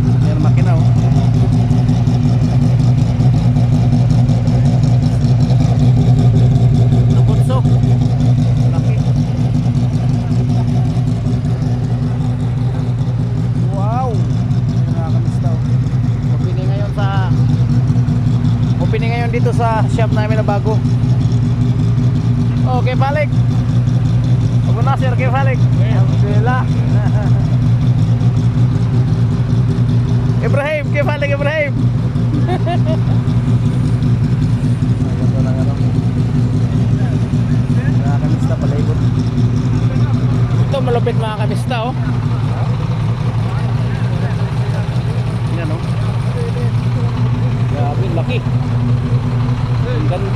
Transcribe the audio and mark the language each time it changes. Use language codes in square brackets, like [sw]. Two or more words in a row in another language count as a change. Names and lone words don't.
[tl] Yan makina o. Nabunsok. Laki. Wow. Yan mga kamista o. Opening ngayon dito sa shop namin na bago. Okay balik. Abu Nasir okay balik. Alhamdulillah. Ibrahim, kebalik Ibrahim. Ito lang ano. Mga kamista palibot. Ito malupit mga kamista oh. Yan oh. Grabe, laki. Ang ganda.